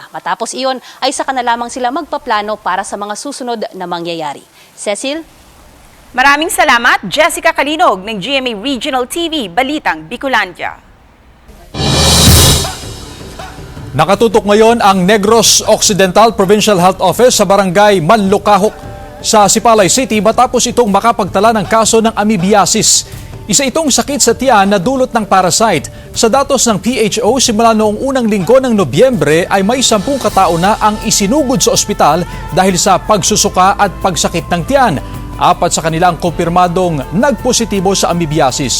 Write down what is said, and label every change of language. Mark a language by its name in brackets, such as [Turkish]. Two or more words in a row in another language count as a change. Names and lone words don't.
[Filipino] Matapos iyon ay saka na lamang sila magpaplano para sa mga susunod na mangyayari. Cecil? Maraming salamat, Jessica Calinog ng GMA Regional TV Balitang Bicolandia. Nakatutok ngayon ang Negros Occidental Provincial Health Office sa barangay Manlukahok sa Sipalay City matapos itong makapagtala ng kaso ng amoebiasis. Isa itong sakit sa tiyan na dulot ng parasite. Sa datos ng PHO, simula noong unang linggo ng Nobyembre ay may 10 katao na ang isinugod sa ospital dahil sa pagsusuka at pagsakit ng tiyan. 4 sa kanila ang kumpirmadong nagpositibo sa amoebiasis.